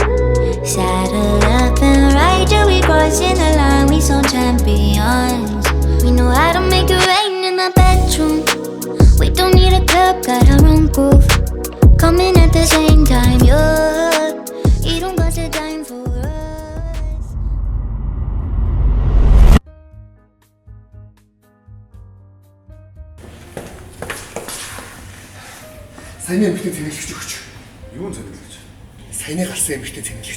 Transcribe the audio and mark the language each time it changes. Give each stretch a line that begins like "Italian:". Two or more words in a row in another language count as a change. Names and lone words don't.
English: Saddle up and ride you, we crossing the line, we some champions. We know how to make it rain in the bedroom. We don't need a club, got our own groove. Coming at the same time, yeah. You don't bust a dime for us.
Mongolian: Саяны эмэгтэй цэнэглэгч өгч. Юу зэнэглэж? Саяны гарсан эмэгтэй цэнэглэгч.